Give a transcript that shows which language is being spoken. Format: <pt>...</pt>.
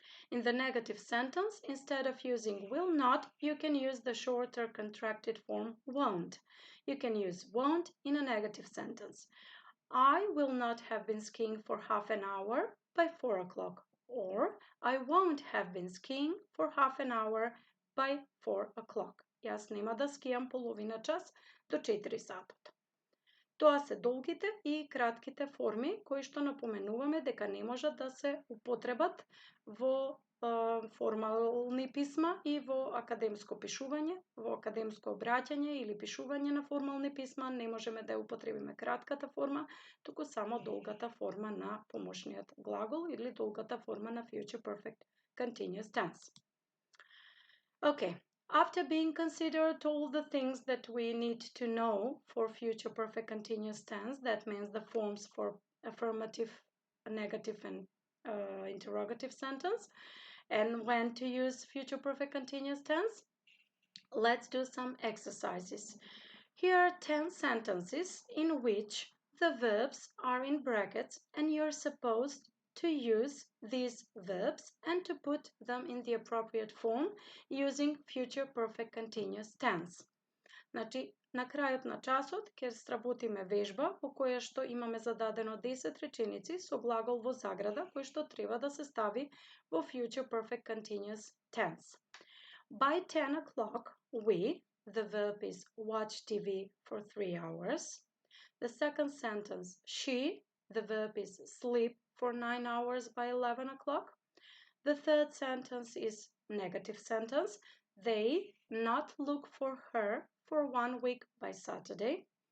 <en>In the negative sentence, instead of using will not, you can use the shorter contracted form won't. You can use won't in a negative sentence. I will not have been skiing for half an hour by 4 o'clock. Or, I won't have been skiing for half an hour by 4 o'clock.</en> <mk>Јас нема да скијам половина час до 4 сатот. Тоа се долгите и кратките форми кои што напоменуваме дека не можат да се употребат во формални писма и во академско пишување, во академско обраќање или пишување на формални писма не можеме да употребиме кратката форма, туку само долгата форма на помошниот глагол или долгата форма на future perfect continuous tense.</mk> <en>Okay. After being considered all the things that we need to know for future perfect continuous tense, that means the forms for affirmative, negative, and interrogative sentence, and when to use future perfect continuous tense, let's do some exercises. Here are 10 sentences in which the verbs are in brackets and you're supposed to use these verbs and to put them in the appropriate form using future perfect continuous tense.</en> <mk>Значи, на крајот на часот ќе сработиме вежба по која што имаме зададено 10 реченици со глагол во заграда кој што треба да се стави во future perfect continuous tense.</mk> <en>By 10 o'clock, we, the verb is watch TV for 3 hours. The second sentence, she, the verb is sleep for 9 hours by 11 o'clock. The third sentence is negative sentence. They not look for her for 1 week by Saturday.</en>